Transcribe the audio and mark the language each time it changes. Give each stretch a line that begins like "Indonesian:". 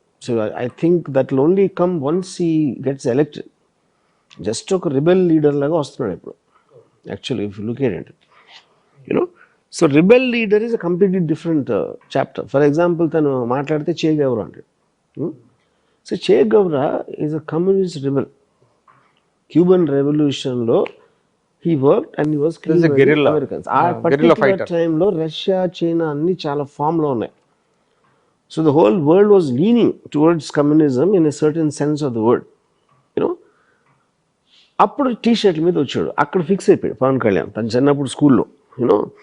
English: So I think that will only come once he gets elected. Just ఒక rebel leader
Telugu: లాగా వస్తున్నాడు ఇప్పుడు
English: Actually if you look at it, you know. So rebel leader is a completely different chapter. For example
Telugu: తను మాట్లాడితే చే గౌరా అంటాడు.
English: So Che Guevara is a communist rebel. Cuban రెవల్యూషన్లో he worked and he was killing Americans.
Telugu: ఆ particular టైంలో Russia, China అన్ని చాలా ఫామ్లో ఉన్నాయి.
English: So the whole world was leaning towards communism in a certain sense of the word, you know.
Telugu: అప్పుడు tea షర్ట్ల మీద వచ్చాడు, అక్కడ ఫిక్స్ అయిపోయాడు పవన్ కళ్యాణ్ తను చిన్నప్పుడు స్కూల్లో, యూనో.